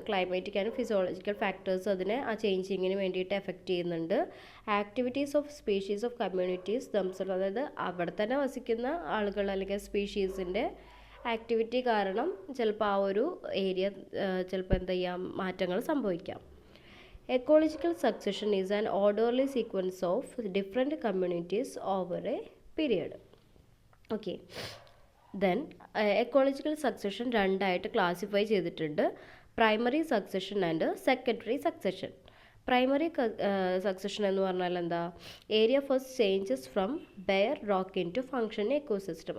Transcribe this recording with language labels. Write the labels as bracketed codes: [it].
[ml] Climatic and physiological factors അതിനെ ആ ചേഞ്ചിങ്ങിന് വേണ്ടിയിട്ട് എഫക്റ്റ് ചെയ്യുന്നുണ്ട്. [en] activities of species of communities themselves, [ml] അതായത് അവിടെ തന്നെ വസിക്കുന്ന ആളുകൾ അല്ലെങ്കിൽ സ്പീഷീസിൻ്റെ ആക്ടിവിറ്റി കാരണം ചിലപ്പോൾ ആ ഒരു ഏരിയ ചിലപ്പോൾ എന്ത് ചെയ്യാം, മാറ്റങ്ങൾ സംഭവിക്കാം. [en] Ecological succession is an orderly sequence of different communities over a period. [ml] Okay, then ecological succession രണ്ടായിട്ട് ക്ലാസിഫൈ ചെയ്തിട്ടുണ്ട്, primary succession and secondary succession. [en] primary succession [ml] എന്ന് പറഞ്ഞാൽ എന്താ, [en] Area first changes from bare rock into function ecosystem.